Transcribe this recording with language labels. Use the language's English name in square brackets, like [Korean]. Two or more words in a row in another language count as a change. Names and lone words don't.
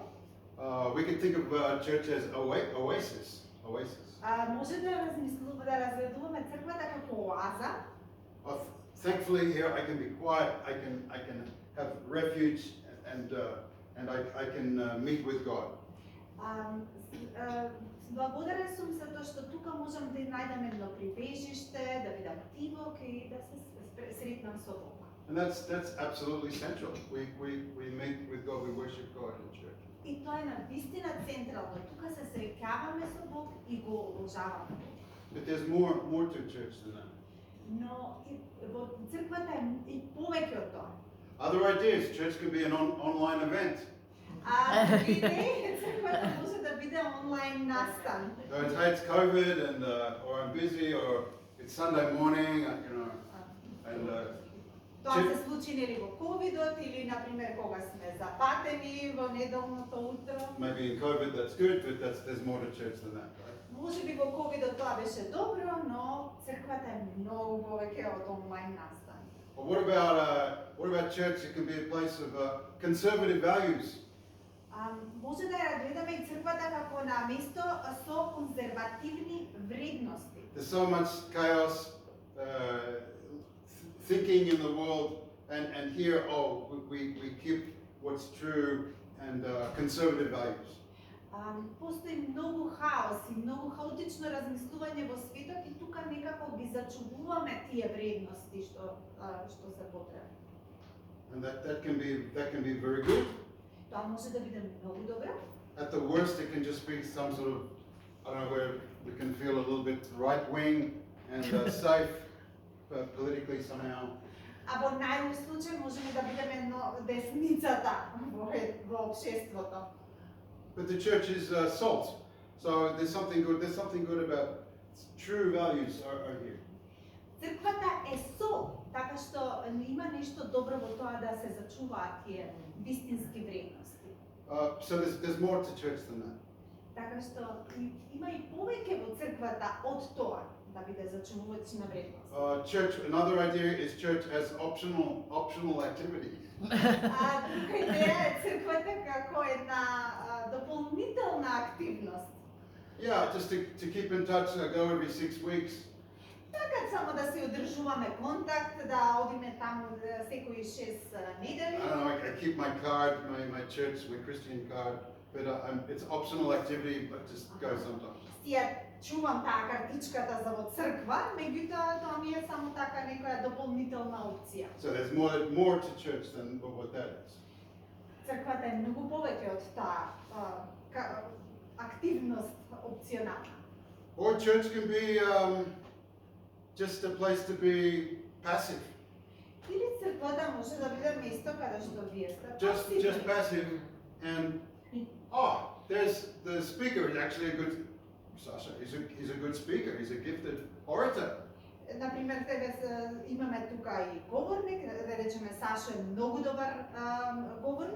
[English] We can think of church as oasis. [Macedonian] Може да разгледуваме црквата како оаза. [English] Thankfully here I can be quiet. I can have refuge and I can meet with God. [Macedonian] Благодарен сум за тоа што тука можам да најдам едно прибежиште, да бидам тивок и да се сретнам со Бог. [English] And that's absolutely central. We meet with God, we worship God in church. [Macedonian] И тоа е навистина централно. Тука се среќаваме со Бог и го го уважаваме. [English] But there's more to church than that. [Macedonian] Но во црквата е и повеќе од тоа. [English] Other ideas. Church can be an online event. [Macedonian] А други идеи, црквата може да биде онлайн настан. [English] So it's, hey, it's COVID and or I'm busy or it's Sunday morning, and [Macedonian] Тоа се случи нели во ковидот или на пример кога сме запатени во неделното утро. [English] maybe in COVID that's good, but there's more to church than that, right? [Macedonian] Може би во ковидот тоа беше добро, но црквата е многу повеќе од онлайн настан. [English] Or what about church? It can be a place of conservative values. [Macedonian] Може да ја гледаме и црквата како на место со конзервативни вредности. [English] There's so much chaos, thinking in the world, and here, we keep what's true and conservative values. [Macedonian] Постои многу хаос и многу хаотично размислување во светот и тука некако ги зачувуваме тие вредности што се потребни. [English] And that can be very good. [Macedonian] Тоа може да биде многу добро. [English] At the worst, it can just be some sort of, I don't know, where we can feel a little bit right-wing and safe politically somehow. [Macedonian] А во најлош случај можеме да бидеме десницата во општеството. [English] But the church is salt, so there's something good about true values are here. [Macedonian] Црквата е сол, така што има нешто добро во тоа да се зачуваат тие вистински вредности. [English] So there's more to church than that. [Macedonian] Така што има и повеќе во црквата од тоа да биде зачувувачна вредност. [English] Church, another idea is church as optional activity. [Macedonian] Друга идеја е црквата како една дополнителна активност. [English] Yeah, just to keep in touch, go every 6 weeks. [Macedonian] Така само да се одржуваме контакт, да одиме таму секои 6 недели. [English] I don't know, I keep my card, my church, my Christian card, but it's optional activity, but just go sometimes. [Macedonian] Ја чувам таа картичката за во црква, меѓутоа тоа ми е само така некоја дополнителна опција. [English] So there's more to church than what that is. [Macedonian] Црквата е многу повеќе од таа активност опционална. [English] Or church can be just a place to be passive. [Macedonian] Или црквата може да биде место каде што вие сте [English] Just passive, and there's the speaker is actually a good. Sasha is a good speaker. He's a gifted orator. [Macedonian] Например, имаме тука и говорник, да речеме Сашо е многу добар говорник.